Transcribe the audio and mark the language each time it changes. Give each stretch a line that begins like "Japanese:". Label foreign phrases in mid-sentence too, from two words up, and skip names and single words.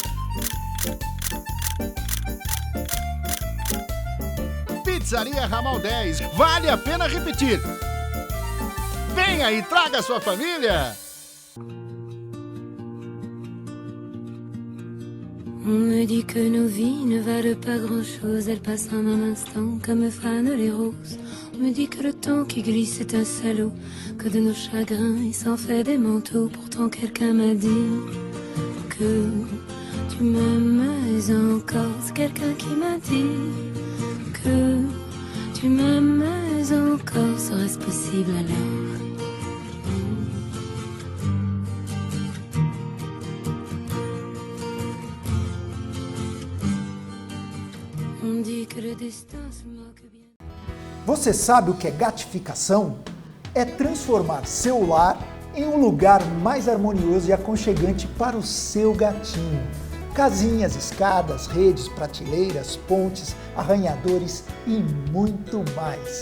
Portuguese: Pizzaria Ramal 10. Vale a pena repetir. Venha e traga sua família.
French: On me dit que nos vies ne valent pas grand-chose, elles passent en un instant comme fanent les roses. On me dit que le temps qui glisse est un salaud, que de nos chagrins il s'en fait des manteaux. Pourtant quelqu'un m'a dit que tu m'aimes encore. C'est quelqu'un qui m'a dit que tu m'aimes encore. Serait-ce possible alors? On dit que le destin se moque bien.
Portuguese: Você sabe o que é gatificação? É transformar seu lar em um lugar mais harmonioso e aconchegante para o seu gatinho. Casinhas, escadas, redes, prateleiras, pontes, arranhadores e muito mais.